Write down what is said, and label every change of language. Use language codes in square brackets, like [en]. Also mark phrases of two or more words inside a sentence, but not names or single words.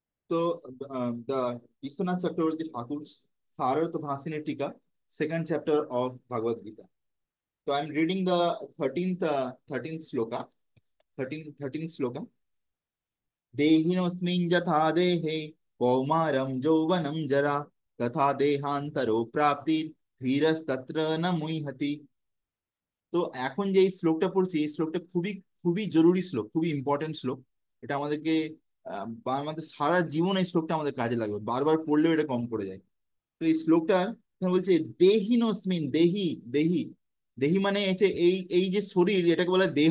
[en] তো the Vishwanath Chakraborty Thakur's Sararth Bhasini Tika, second chapter of Bhagavad Gita. So I'm reading the 13th sloka, 13th sloka. [sa] देहिनोऽस्मिन् यथा देहे कौमारं यौवनं जरा तथा देहान्तरो प्राप्ति धीरस्तत्र न मुह्यति। [bn] তো এখন যে এই শ্লোকটা পড়ছি, এই শ্লোকটা খুবই খুবই জরুরি শ্লোক, খুবই ইম্পর্টেন্ট শ্লোক। এটা আমাদেরকে বা আমাদের সারা জীবন এই শ্লোকটা আমাদের কাজে লাগবে, বারবার পড়লেও এটা কম পড়ে যায়। তো এই শ্লোকটা এখানে বলছে দেহিনস্মিন, দেহি দেহি দেহি মানে হচ্ছে এই এই যে শরীর, এটাকে বলা হয় দেহ।